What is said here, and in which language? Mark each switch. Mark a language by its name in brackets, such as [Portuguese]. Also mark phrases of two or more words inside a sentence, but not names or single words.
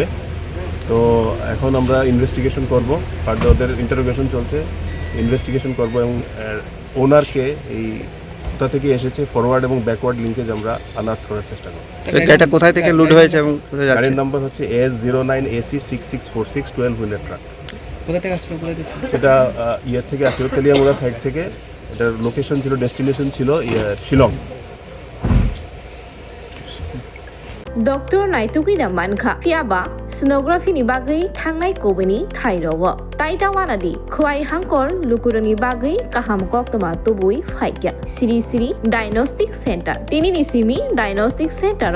[Bangla] তো এখন আমরা ইনভেস্টিগেশন করব, ফার্দার ওদের ইন্টারোগেশন চলছে, ইনভেস্টিগেশন করব এবং ওনারকে এই কোথা থেকে এসেছে ফরওয়ার্ড এবং [English] backward linkage [Bangla] আমরা আনার্থ করার চেষ্টা করব। এটা কোথায় থেকে লুট হয়েছে এবং গাড়ির নাম্বার হচ্ছে AS09 AC6646 12 [English] wheeler truck. [Bangla] কোথা থেকে আসছে? সেটা ইয়ার থেকে আসছিল, তেলিয়ামুড়া সাইড থেকে। এটার লোকেশন ছিল, ডেস্টিনেশন ছিল শিলং। [Kok Borok] Dr. Naitugida Mankha Piaba Sonography ni bagay thangnai kobani thairogo Taidawanadi Khwai Hangkor Lukurani bagay kaham koktama tubui phaikya Siri Diagnostic Center Tini ni simi Diagnostic Center